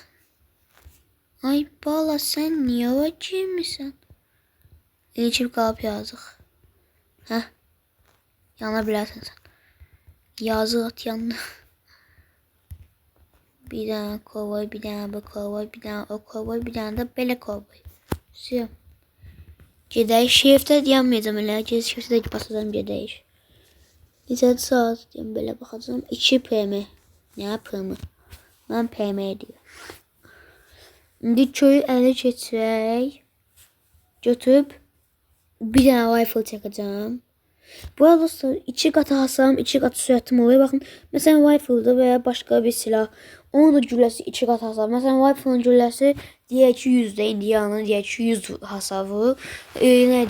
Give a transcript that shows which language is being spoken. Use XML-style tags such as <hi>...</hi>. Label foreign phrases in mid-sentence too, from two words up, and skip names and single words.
<az>Ay bala sen niye o girmişsin? İçip qalıb yazıq. Heh. Yana bilərsən sen. Yazıq at yanına.</az> <tr>Bir tane kovboy, bir tane bu kovboy, bir tane o kovboy, bir tane de belə kovboy. Siyah.</tr> <az>Gedək shift'e dayanmayacağım elə. Shift'e de basacağım gedək. Necə saat deyim belə baxacağım. 2 PM. Nə PM? Mən PM deyirəm. İndi köyü ələ keçirək. Götürüb</az> <tr>bir tane</tr> <az>rifle çəkəcəm.</az> <tr>Bu arada dostlar 2 kat hasarım 2 kat süratim oluyor. Bakın mesela rifle'da veya başka bir silah. Onun da gülləsi 2 kat hasar. Mesela rifle'ın gülləsi diğer 200'de Indiana'nın diğer 200 hasar vurur. Neydi?</tr>